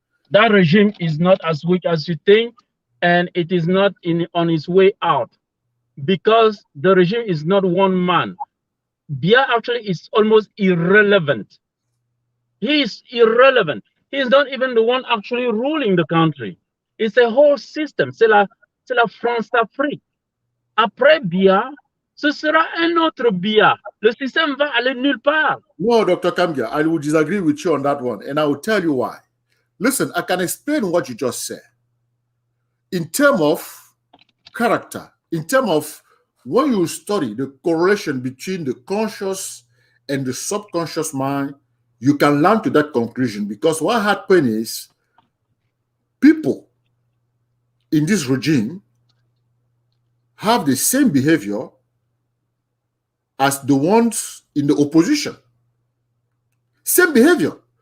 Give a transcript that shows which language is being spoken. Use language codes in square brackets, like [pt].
[en] That regime is not as weak as you think, and it is not on its way out, because the regime is not one man. Bia actually is almost irrelevant. He is irrelevant. He is not even the one actually ruling the country. It's a whole system. [fr] C'est la France-Afrique. Après Bia, ce sera un autre Bia. Le système va aller nulle part. [en] No, Dr. Kamguia, I will disagree with you on that one, and I will tell you why. Listen, I can explain what you just said. In terms of character, in terms of when you study the correlation between the conscious and the subconscious mind, you can learn to that conclusion, because what happened is people in this regime have the same behavior as the ones in the opposition. Same behavior.